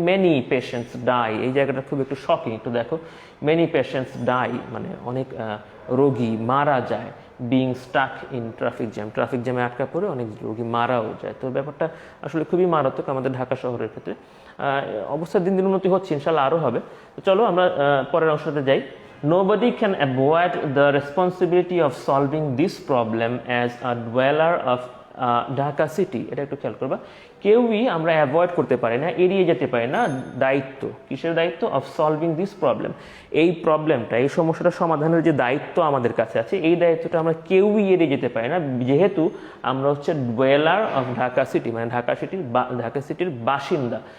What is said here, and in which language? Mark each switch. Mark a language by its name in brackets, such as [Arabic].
[English] many patients die, [Bangla] এই জায়গাটা খুব একটু শকিং, একটু দেখো, মেনি পেশেন্টস ডাই মানে অনেক রোগী মারা যায় [English] being stuck in traffic [Bangla] জ্যামে আটকা পড়ে অনেক রোগী মারাও যায়। তো ব্যাপারটা আসলে খুবই মারাত্মক আমাদের ঢাকা শহরের ক্ষেত্রে। অবস্থা দিন দিন উন্নতি হচ্ছে, ইনশাল্লাহ আরও হবে। তো চলো আমরা পরের অংশটাতে যাই। [English] Nobody can avoid the responsibility of solving this problem as a dweller of Dhaka city. [Bangla] এটা একটু খেয়াল করবা, কেউই আমরা [English] avoid [Bangla] করতে পারি না, এড়িয়ে যেতে পারি না দায়িত্ব। কিসের দায়িত্ব? [English] Of solving this problem. [Bangla] এই প্রবলেমটা, এই সমস্যাটা সমাধানের যে দায়িত্ব আমাদের কাছে আছে, এই দায়িত্বটা আমরা কেউই এড়িয়ে যেতে পারি না, যেহেতু আমরা হচ্ছে [English] dweller of Dhaka city, [Bangla] মানে ঢাকা সিটির বাসিন্দা।